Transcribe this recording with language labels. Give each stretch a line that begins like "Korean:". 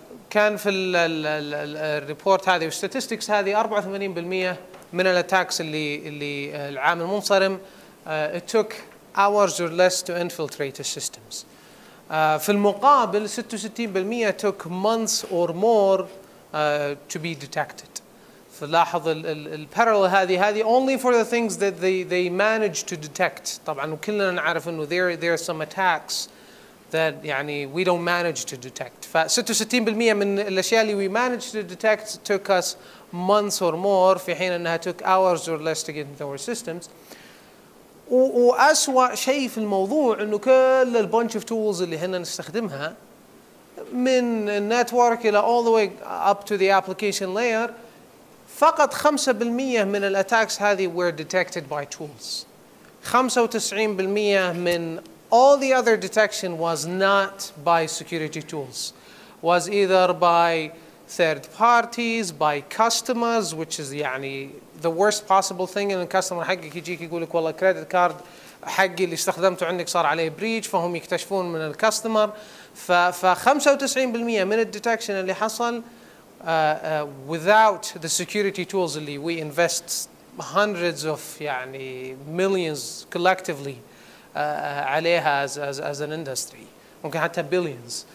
Arabic: كان في الريبورت هذه والستاتستكس هذه 84% من الاتاكس اللي العام المنصرم
English: it took hours or less to infiltrate the systems.
Arabic: في المقابل
English: 66% took months or more to be detected.
Arabic: فلاحظ البارallel هذه
English: only for the things that they managed to detect.
Arabic: طبعا وكلنا نعرف انه
English: there are some attacks that يعني we don't manage to detect.
Arabic: ف 66% من الاشياء اللي
English: we managed to detect took us months or more،
Arabic: في حين انها
English: took hours or less to get into our systems.
Arabic: وأسوأ شيء في الموضوع انه كل البنش اوف تولز اللي هنا نستخدمها من النتورك الى
English: all the way up to the application layer،
Arabic: فقط 5% من الاتاكس هذه
English: were detected by tools. 95% من all the other detection was not by security tools, was either by third parties, by customers, which is يعني the worst possible thing.
Arabic: ان الكاستمر حقك يجيك يقول لك والله كريدت كارد حقي اللي استخدمته عندك صار عليه بريتش، فهم يكتشفون من الكاستمر. ف 95% من الديتكشن اللي حصل
English: without the security tools اللي we invest hundreds of يعني millions collectively عليها as an industry،
Arabic: ممكن حتى
English: billions.